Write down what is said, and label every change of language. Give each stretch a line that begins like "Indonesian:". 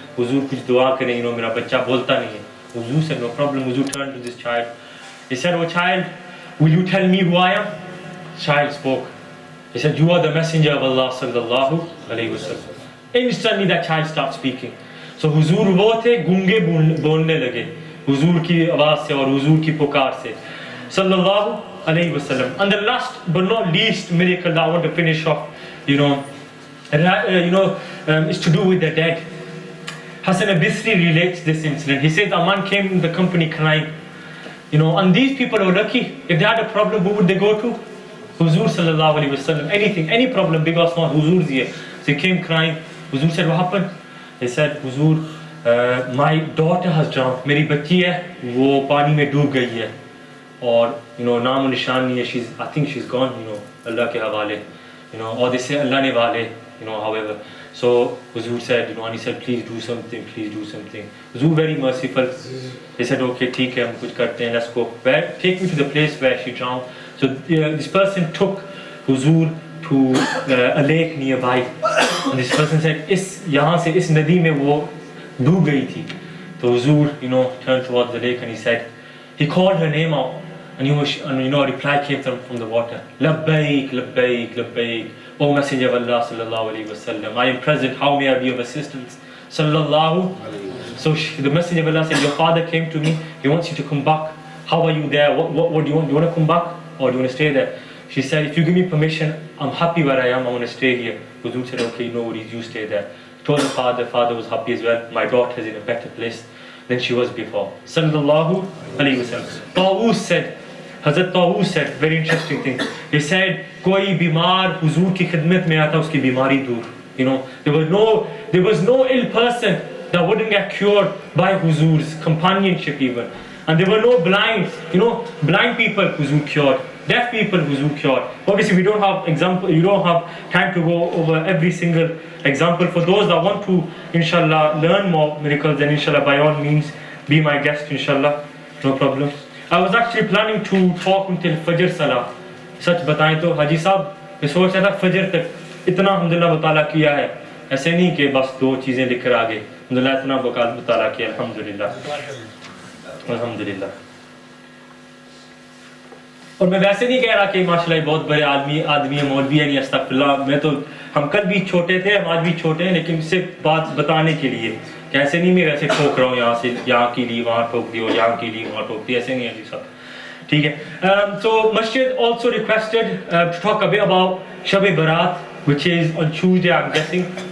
Hindi: Huzur kuch dua kare, mera bachcha bolta nahi hai.
English: Huzur said, no problem. Huzur turned to this child. He said, oh child, will you tell me who I am? Child spoke. He said, you are the messenger of Allah sallallahu alayhi wasallam. Instantly that child starts speaking.
Hindi: So Huzur wo the gunge bolne lage. Huzur ki आवाज से और Huzur की पुकार से.
Arabic: Sallallahu alayhi wasallam.
English: And the last but not least miracle that I want to finish off, is to do with the dead. Hassan al-Bisri relates this incident. He says, a man came in the company crying. You know, and these people are lucky. If they had a problem, who would they go to? Huzur sallallahu alaihi wasallam. Anything, any problem, big or small, Huzur's here. So he came crying. Huzur said, what happened? He said, Huzur, my daughter has drowned.
Hindi: मेरी बच्ची है, वो पानी में डूब गई है. और
English: you know,
Hindi: नाम निशान नहीं है.
English: I think she's gone. You know, Allah
Hindi: के हवाले.
English: You know, or they say Allah
Hindi: ने वाले.
English: You know, however. So Huzur said, you know, and he said, please do something, please do something. Huzur very merciful. He said, okay,
Hindi: ठीक है, हम कुछ करते हैं,
English: let's go. Take me to the place where she drowned. So this person took Huzur to a lake nearby. And this person said,
Hindi: यहाँ से इस नदी में वो डूब गई थी.
English: So Huzur, you know, turned towards the lake and he said, he called her name out. And you know, a reply came from the water. Labbaik, labbaik, labbaik. O Messenger of Allah sallallahu alaihi wasallam, I am present. How may I be of assistance? Sallallahu. So the Messenger of Allah said, your father came to me. He wants you to come back. How are you there? What do you want? Do you want to come back or do you want to stay there? She said, if you give me permission, I'm happy where I am. I want to stay here. Huzur said, okay, no worries. You stay there. Told the father. Father was happy as well. My daughter is in a better place than she was before. Sallallahu alaihi wasallam. Tawus said. Hazrat Tawus said, very interesting thing. He said,
Hindi: कोई बीमार हुजूर की खिदमत में आता उसकी बीमारी दूर.
English: You know, there was no ill person that wouldn't get cured by Huzur's companionship even. And there were no blind, you know, blind people Huzur cured, deaf people Huzur cured. Obviously, we don't have example. You don't have time to go over every single example. For those that want to, inshallah, learn more miracles, then inshallah, by all means, be my guest, inshallah, no problem. I was actually planning to talk until Fajr Salah.
Hindi: सच बताएं तो हाजी साहब मैं सोच रहा था फजर तक इतना अल्हम्दुलिल्लाह मुताला किया है. ऐसे नहीं कि बस दो चीज़ें लिख कर आ गए. अल्हम्दुलिल्लाह इतना मुताला किया. अल्हम्दुलिल्लाह अल्हम्दुलिल्लाह. और मैं वैसे नहीं कह रहा कि माशाल्लाह बहुत बड़े आदमी है, मौलवी है, नहीं अस्तगफिरुल्लाह. मैं तो हम कल भी छोटे थे, हम आज भी छोटे हैं, लेकिन सिर्फ बात बताने के लिए. कैसे नहीं मैं वैसे ठोक रहा हूँ यहाँ से यहाँ की ली वहाँ ठोक दी और यहाँ की ली वहाँ ठोक दी, ऐसे नहीं है जी सब. ठीक है.
English: So Masjid also requested to talk a bit about Shab-e Barat, which is on Tuesday, I'm guessing.